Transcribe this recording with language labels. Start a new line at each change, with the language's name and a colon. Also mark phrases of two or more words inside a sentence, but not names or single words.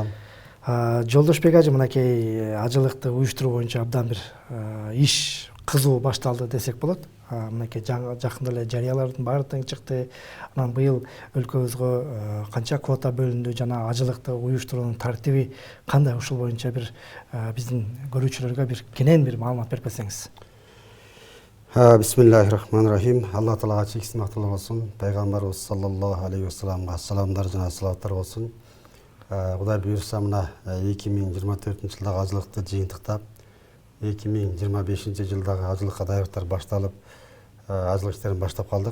Kyrgyz: Жолдошбек ажы, мынакей ажылыкты уюштуруу боюнча абдан бир иш кызуу башталды десек болот. Мынакей жакында эле жарыялардын баары тең чыкты. Анан быйыл өлкөбүзгө канча квота бөлүндү жана ажылыкты уюштуруунун тартиби кандай, ушул боюнча бир биздин көрүүчүлөргө бир кенен бир маалымат берип берсеңиз.
Arabic: بسم الله الرحمن الرحيم.
Kyrgyz: Алла Таалага чексиз макталуу болсун. Пайгамбарыбыз
Arabic: صلى الله عليه وسلم
Kyrgyz: саламдар жана салаваттар болсун. Кудай буюрса, мына 2024-жылдагы ажылыкты жыйынтыктап 2025 жылдагы ажылыкка даярдыктар башталып, ажылык иштерин баштап калдык.